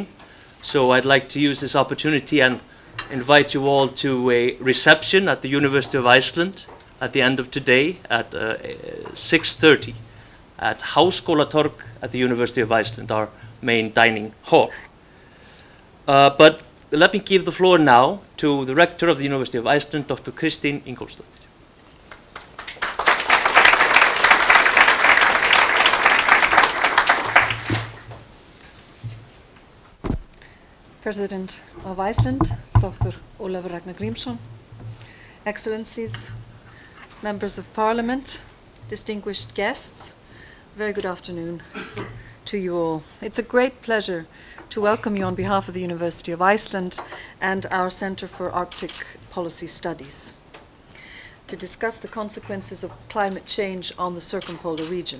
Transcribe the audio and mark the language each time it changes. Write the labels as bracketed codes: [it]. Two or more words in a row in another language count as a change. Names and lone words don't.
[en] So I'd like to use this opportunity and invite you all to a reception at the University of Iceland at the end of today at 6:30 at Háskólatorg at the University of Iceland, our main dining hall. But let me give the floor now to the Rector of the University of Iceland, Dr. Kristín Ingólfsdóttir. President of Iceland, Dr. Ólafur Ragnar Grímsson, Excellencies, Members of Parliament, distinguished guests, very good afternoon to you all. It's a great pleasure to welcome you on behalf of the University of Iceland and our Center for Arctic Policy Studies to discuss the consequences of climate change on the circumpolar region.